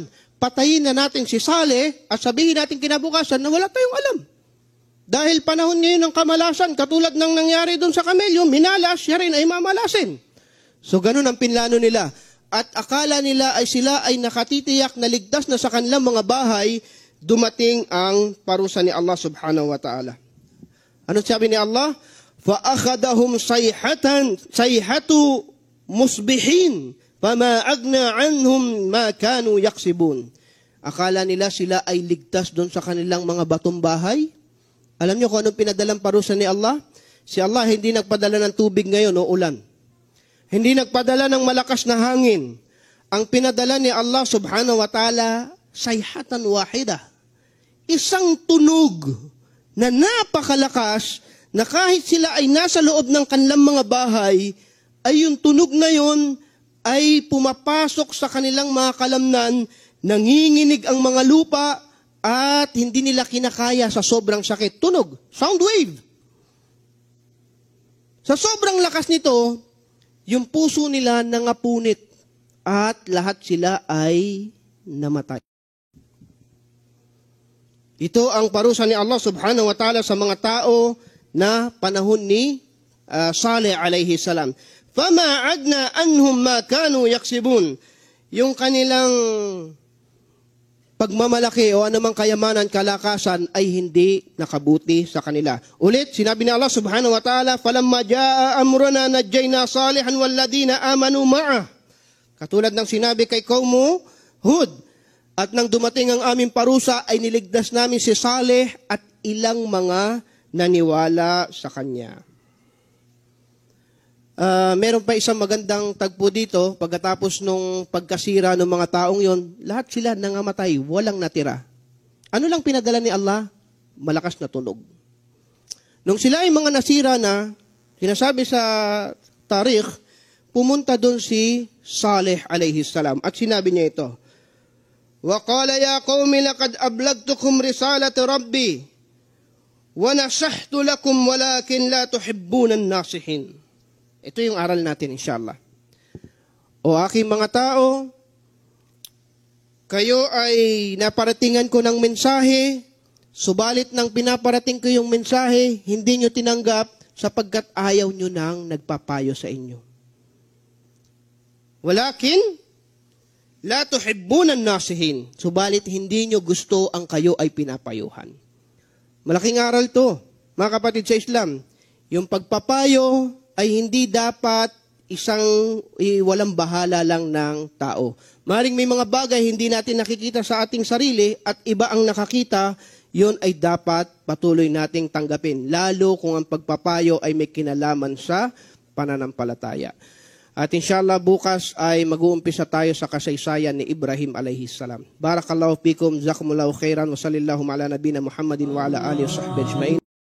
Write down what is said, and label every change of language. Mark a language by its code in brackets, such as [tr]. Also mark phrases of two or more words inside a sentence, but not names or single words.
[tl] Patayin na natin si Saleh at sabihin natin kinabukasan na wala tayong alam. Dahil panahon ngayon ng kamalasan, katulad ng nangyari doon sa kamelyo, minalas, siya rin ay mamalasin. So ganun ang pinlano nila. At akala nila ay sila ay nakatitiyak na ligtas na sa kanilang mga bahay, dumating ang parusa ni Allah [ar] سبحانه وتعالى. [tl] Ano sabi ni Allah? [ar] فَأَخَذَهُمْ صَيْحَةُ مُصْبِحِينَ فَمَا أَغْنَى عَنْهُمْ مَا كَانُوا يَكْسِبُونَ. [tl] Akala nila sila ay ligtas doon sa kanilang mga batong bahay. Alam niyo kung anong pinadalang parusa ni Allah? Si Allah hindi nagpadala ng tubig ngayon o ulan. Hindi nagpadala ng malakas na hangin. Ang pinadala ni Allah [ar] سبحانه وتعالى, صيحة واحدة. [tl] Isang tunog na napakalakas na kahit sila ay nasa loob ng kanilang mga bahay, ay yung tunog na yon ay pumapasok sa kanilang mga kalamnan, nanginginig ang mga lupa at hindi nila kinakaya sa sobrang sakit. Tunog, [en] sound wave. [tl] Sa sobrang lakas nito, yung puso nila nangapunit at lahat sila ay namatay. Ito ang parusa ni Allah [ar] سبحانه وتعالى [tl] sa mga tao na panahon ni Saleh [ar] عليه السلام. فَمَا عَدْنَا أَنْهُمْ مَا كَانُوا يَكْسِبُونَ. [tl] Yung kanilang pagmamalaki o anumang kayamanan, kalakasan ay hindi nakabuti sa kanila. Ulit, sinabi ni Allah [ar] سبحانه وتعالى, فَلَمَّا جَاءَ أَمْرُنَا نَجَّيْنَا صَالِحًا وَالَّذِينَ آمَنُوا مَعَهُ. [tl] Katulad ng sinabi kay kaumo Hud, at nang dumating ang aming parusa ay niligtas namin si Saleh at ilang mga naniwala sa kanya. Meron pa isang magandang tagpo dito, pagkatapos nung pagkasira ng mga taong yon, lahat sila nangamatay, walang natira. Ano lang pinadala ni Allah? Malakas na tunog. Nung sila ay mga nasira na, sinasabi sa tarikh, pumunta doon si Saleh [ar] عليه السلام [tl] at sinabi niya ito, [ar] وَقَالَ يَا قَوْمِ لَقَدْ أَبْلَغْتُكُمْ رِسَالَةَ رَبِّي وَنَصَحْتُ لَكُمْ وَلَكِنْ لَا تُحِبُّونَ النَّاصِحِينَ. [tl] Ito yung aral natin, inshallah. O aking mga tao, kayo ay naparatingan ko ng mensahe, subalit nang pinaparating ko yung mensahe, hindi nyo tinanggap sapagkat ayaw nyo nang nagpapayo sa inyo. [ar] ولكن لا تحبون الناصحين. [tl] Subalit hindi nyo gusto ang kayo ay pinapayuhan. Malaking aral to, mga kapatid sa Islam. Yung pagpapayo ay hindi dapat isang walang bahala lang ng tao. Maring may mga bagay hindi natin nakikita sa ating sarili at iba ang nakakita, yun ay dapat patuloy nating tanggapin. Lalo kung ang pagpapayo ay may kinalaman sa pananampalataya. At inshallah bukas ay mag-uumpisa tayo sa kasaysayan ni Ibrahim [ar] عليه السلام. بارك الله فيكم، جزاكم الله خيرا، وصلى الله على نبينا محمد وعلى آله وصحبه أجمعين.